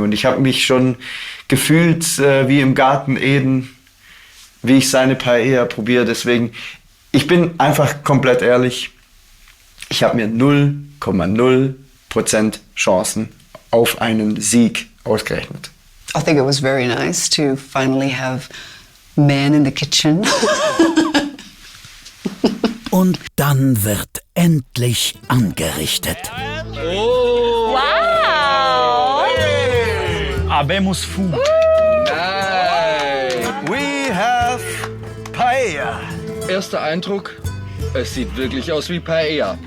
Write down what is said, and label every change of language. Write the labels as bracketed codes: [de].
[de] Und ich habe mich schon gefühlt wie im Garten Eden, wie ich seine Paella probiere. Deswegen, ich bin einfach komplett ehrlich, ich habe mir 0,0% Chancen auf einen Sieg ausgerechnet. [en] I think it was very nice to finally have men in the kitchen. [de] Und dann wird endlich angerichtet. Wow! [es] Habemos [en] food. We have Paella. [de] Erster Eindruck, es sieht wirklich aus wie Paella.